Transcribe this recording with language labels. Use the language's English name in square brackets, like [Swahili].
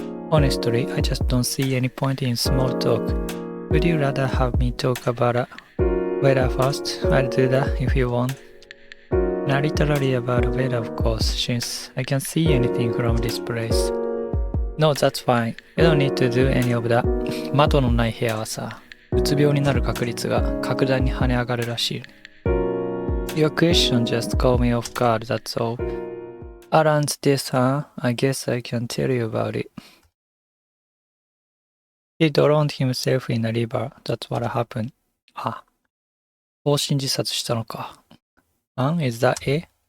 [English] Honestly, I just don't see any point in small talk. Would you rather have me talk about a weather first? I'll do that if you want. Not literally about weather, of course, since I can't see anything from this place. No, that's fine. You don't need to do any of that. [Japanese] 窓のない部屋はさ、うつ病になる確率が格段に跳ね上がるらしい。 [English] Your question just caught me off guard, that's all. Alan's this, huh? I guess I can tell you about it. He drowned himself in a river. That's what happened. [Japanese] 放心自殺したのか。 [English] Is that it?